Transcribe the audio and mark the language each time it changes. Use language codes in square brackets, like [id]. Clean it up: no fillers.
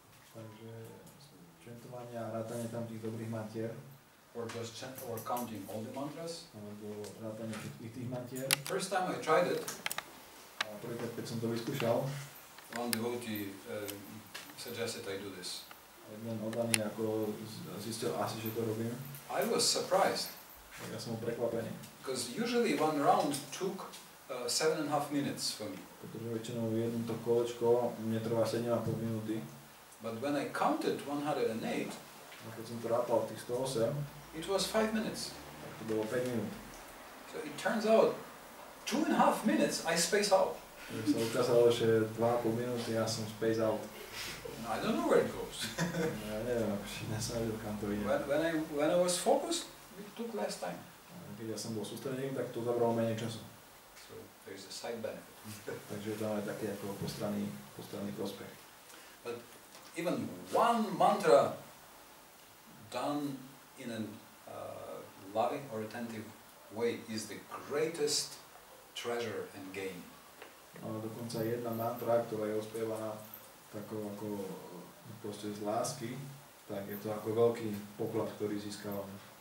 [sk] Takže čentovanie a rátanie tam tých dobrých mantier. [en] Or just or counting all the mantras. [sk] Alebo rátanie všetkých tých mantier. [en] First time I tried it. [sk] A prvýkrát, keď som to vyskúšal, [en] one devotee suggested I do this. [sk] jeden oddaný ako zistil asi, že to robím. [en] I was surprised. [sk] Ja som bol prekvapený. [en] Because usually one round took 7.5 minutes for me. [sk] Pretože väčšinou jedno to kolečko mne trvá 7,5 minúty. [en] But when I counted 108, [sk] a keď som to rátal tých 108, [en] it was 5 minutes. [sk] tak to bolo 5 minút. [en] So it turns out 2.5 minutes I space out. [sk] Takže sa ukázalo, že 2,5 minúty ja som [en] space out. I don't know where it goes. [sk] Ja neviem, nesavedel, kam to ide. [en] When I was focused, it took less time. [sk] Keď ja som bol sústredený, tak to zabralo menej času. [en] So there is a side benefit. [sk] Takže to máme taký ako postranný prospech. [en] But even one mantra done in a loving or attentive way is the greatest treasure and gain. [sk] Ale dokonca jedna mantra, ktorá je ospievaná takou ako proste z lásky, tak je to ako veľký poklad, ktorý získavame.